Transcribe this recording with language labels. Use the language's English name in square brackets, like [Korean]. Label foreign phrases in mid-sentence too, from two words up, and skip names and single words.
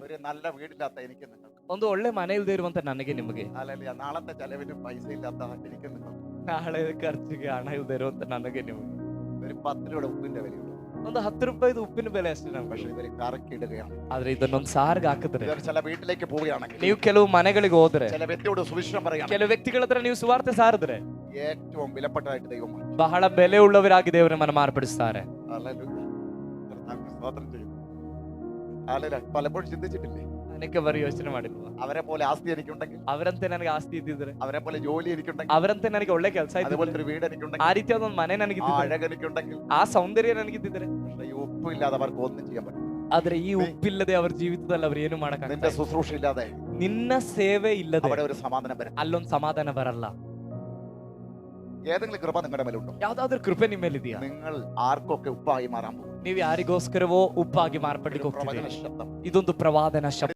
[Malayalam] ഒരു നല്ല വീടില്ലാത്ത എനിക്ക് നിങ്ങൾക്ക്, [Kannada] ಒಂದು ಒಳ್ಳೆ ಮನೆ ಇಲ್ದೇ ಇರುವಂತ ನನಗೆ ನಿಮಗೆ, [Malayalam] അല്ലെങ്കിൽ നാളത്തെ ചെലവിന് പൈസ ഇല്ലാത്ത എനിക്ക് നിങ്ങൾക്ക്, [Kannada] ನಾಳೆ ಖರ್ಚಿಗೆ ಹಣ ಇಲ್ದೇ ಇರುವಂತ ನನಗೆ ನಿಮಗೆ, [Malayalam] ഒരു 10 രൂപയുടെ ഉപ്പിന്റെ വിലയുള്ളൂ. [Kannada] ಒಂದು 10 ರೂಪಾಯಿದು ಉಪ್ಪಿನ ಬೆಲೆ ಅಷ್ಟೇ ನಮ್ಗೆ. [Malayalam] പക്ഷെ ഇവര് കറക്കിടുകയാണ്. [Kannada] ಆದ್ರೆ ಇದನ್ನೊಂದು ಸಾರ್ಗೆ ಹಾಕಿದ್ರೆ, [Malayalam] ഇവർ ചില വീട്ടിലേക്ക് പോവുകയാണെങ്കിൽ, [Kannada] ನೀವು ಕೆಲವು ಮನೆಗಳಿಗೆ ಹೋದ್ರೆ, [Malayalam] ചില വ്യക്തിയോട് സുവിശേഷം പറയുകയാണ്, [Kannada] ಕೆಲವು ವ್ಯಕ್ತಿಗಳ ಹತ್ರ ನೀವು ಸುವಾರ್ತೆ ಸಾರಿದ್ರೆ [Malayalam] ഏറ്റവും വിലപ്പെട്ടതായിട്ട് ദൈവം മാറ്റി. [Kannada] ಬಹಳ ಬೆಲೆ ಉಳ್ಳವರಾಗಿ ದೇವರನ್ನ ಮಾರ್ಪಡಿಸ್ತಾರೆ. [Malayalam] ഹല്ലേലൂയ. കർത്താവിനെ സ്തോത്രം ചെയ്യുന്നു. ഹല്ലേലൂയ. പലപ്പോഴും ചിന്തിച്ചിട്ടില്ലേ, [Kannada] ಅನೇಕ ಬಾರಿ ಯೋಚನೆ ಮಾಡಿಲ್ವಾ, [Malayalam] അവരെ പോലെ ആസ്തി എനിക്കുണ്ടെങ്കിൽ, [Kannada] ಅವರಂತೆ ನನಗೆ ಆಸ್ತಿ ಇದ್ದಿದ್ರೆ, [Malayalam] അവരെ പോലെ ജോലി എനിക്കുണ്ടെങ്കിൽ, [Kannada] ಅವರಂತೆ ನನಗೆ ಒಳ್ಳೆ ಕೆಲಸ ಇದ್ದಿದ್ರೆ, [Malayalam] അതുപോലത്തെ ഒരു വീട് [Kannada] ಆ [Malayalam] എനിക്കുണ്ടെങ്കിൽ, [Kannada] ರೀತಿಯಾದ ಒಂದು ಮನೆ [Malayalam] ആ [Kannada] ನನಗಿದ್ದಿದ್ರೆ, [Malayalam] അഴക് എനിക്കുണ്ടെങ്കിൽ, [Kannada] ಆ ಸೌಂದರ್ಯ ನನಗಿದ್ದಿದ್ರೆ, [Malayalam] പക്ഷെ ഈ ഉപ്പില്ലാതെ അവർക്ക് ഒന്നും ചെയ്യാൻ പറ്റും. [Kannada] ಆದ್ರೆ ಈ ಉಪ್ಪಿಲ್ಲದೆ ಅವ್ರ ಜೀವಿತದಲ್ಲಿ ಅವ್ರು ಏನು [Malayalam] നിന്റെ [Kannada] ಮಾಡಕ್ಕಾಗಲ್ಲ. [Malayalam] ശുശ്രൂഷ ഇല്ലാതെ [Kannada] ನಿನ್ನ ಸೇವೆ ಇಲ್ಲದೆ [Malayalam] അവിടെ ഒരു സമാധാനം വരും. [Kannada] ಅಲ್ಲೊಂದು ಸಮಾಧಾನ ಬರಲ್ಲ. [Malayalam] ഏതെങ്കിലും കൃപ നിങ്ങളുടെ മേലുണ്ടോ? [Kannada] ಯಾವ್ದಾದ್ರು ಕೃಪೆ ನಿಮ್ಮ ಮೇಲಿದೆಯಾ? [Malayalam] നിങ്ങൾ ആർക്കൊക്കെ ഉപ്പായി മാറാൻ പോകും? [Kannada] ನೀವು ಯಾರಿಗೋಸ್ಕರವೋ ಉಪ್ಪಾಗಿ ಮಾರ್ಪಡ್ಲಿಕ್ಕೆ [Malayalam] ഒരു പ്രവചന [Kannada] ಹೋಗ್ತೀರಿ. [Malayalam] ശബ്ദം. [Kannada] ಇದೊಂದು ಪ್ರವಾದನ ಶಬ್ದ.